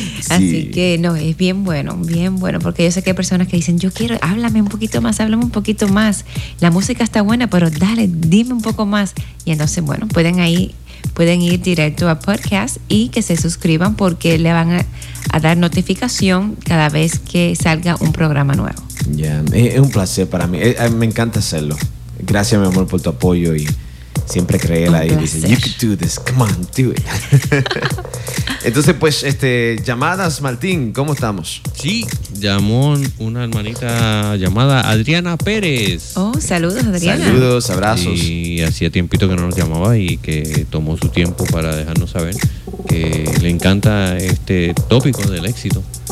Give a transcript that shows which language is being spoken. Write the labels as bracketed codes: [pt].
[es] Así que, no, es bien bueno, porque yo sé que hay personas que dicen, yo quiero, háblame un poquito más, la música está buena, pero dale, dime un poco más, y entonces, bueno, pueden ahí... Pueden ir directo a podcast y que se suscriban porque le van a dar notificación cada vez que salga un programa nuevo. Ya, yeah, es un placer para mí. Me encanta hacerlo. Gracias, mi amor, por tu apoyo y siempre créela. Y dice, [en] you can do this, come on, do it. [es] Entonces, pues, llamadas, Martín, ¿cómo estamos? Sí, llamó una hermanita llamada Adriana Pérez. Oh, saludos, Adriana. Saludos, abrazos. Y hacía tiempito que no nos llamaba y que tomó su tiempo para dejarnos saber que le encanta este tópico del éxito.